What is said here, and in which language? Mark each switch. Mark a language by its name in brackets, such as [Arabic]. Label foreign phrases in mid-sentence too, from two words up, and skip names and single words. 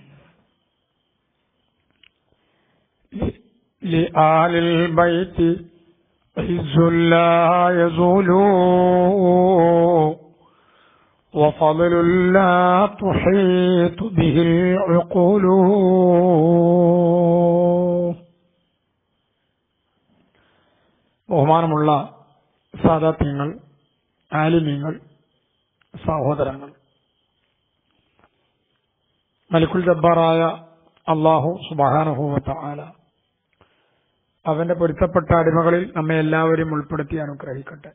[Arabic] لآل البيت عز لا يزول وفضل لا تحيط به العقول. [Malayalam] ബഹുമാനമുള്ള സാദാത്യങ്ങൾ, ആലിമീങ്ങൾ, സഹോദരങ്ങൾ, മലിക്കുൽ ജബ്ബാറായ [Arabic] الله سبحانه وتعالى [Malayalam] അവന്റെ പൊരുത്തപ്പെട്ട അടിമകളിൽ നമ്മെ എല്ലാവരും ഉൾപ്പെടുത്തി അനുഗ്രഹിക്കട്ടെ.